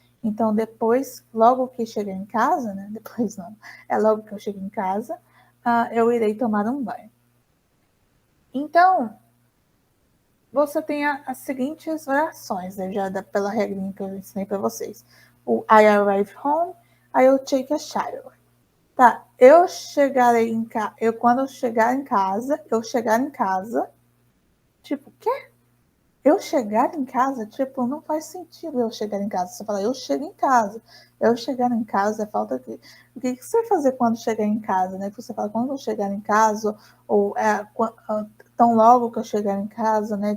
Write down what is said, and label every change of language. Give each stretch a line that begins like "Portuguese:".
Portuguese: Então, depois, logo que chegar em casa, né? Depois não, é logo que eu chego em casa, eu irei tomar um banho. Então, você tem as seguintes orações, né, já pela regrinha que eu ensinei para vocês.
English: O I arrive home, I'll take a shower.
Portuguese: Tá, eu chegarei em casa, quando eu chegar em casa, tipo, quê? Eu chegar em casa, tipo, não faz sentido eu chegar em casa. Você fala, eu chego em casa. Eu chegar em casa é falta de. O que você vai fazer quando chegar em casa, né? Você fala, quando eu chegar em casa, ou tão logo que eu chegar em casa, né?